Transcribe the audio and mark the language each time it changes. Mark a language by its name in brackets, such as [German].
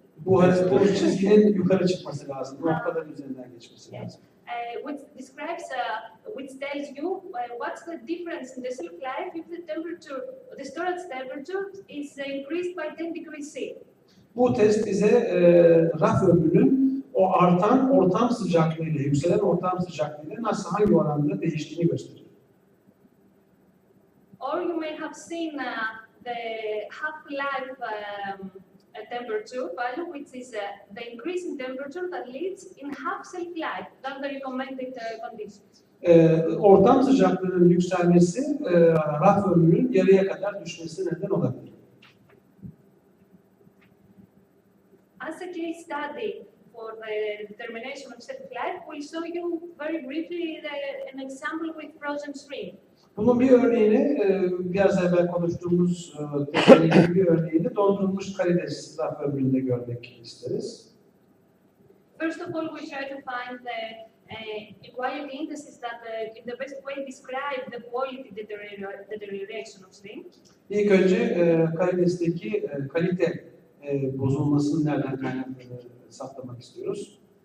[Turkish] Bu çizginin yukarı çıkması lazım. Bu noktaların üzerinden geçmesi lazım. [English] Which describes, which tells you what's the difference in the shelf life if the storage temperature is increased by 10 degrees C. [Turkish] Bu test bize raf ömrünün o artan ortam sıcaklığıyla, yükselen ortam sıcaklığıyla nasıl hangi oranda değiştiğini gösteriyor. [English] Or you may have seen the half-life temperature value, which is the increase in temperature that leads in half shelf life than the recommended conditions. [Turkish] Ortam sıcaklığının yükselmesi raf ömrünün yarıya kadar düşmesine neden olabilir. [English] As a case study for the determination of shelf life, we'll show you very briefly an example with frozen shrimp. [Turkish] Bunun bir örneğini, biraz evvel konuştuğumuz testlerin bir örneğini dondurulmuş karides raf ömründe görmek isteriz. [English] First of all, we try to find the equality indices that in the best way describe the quality deterioration of shrimp. [Turkish] İlk önce karidesteki kalite bozulmasının nereden kaynaklandığını saptamak istiyoruz.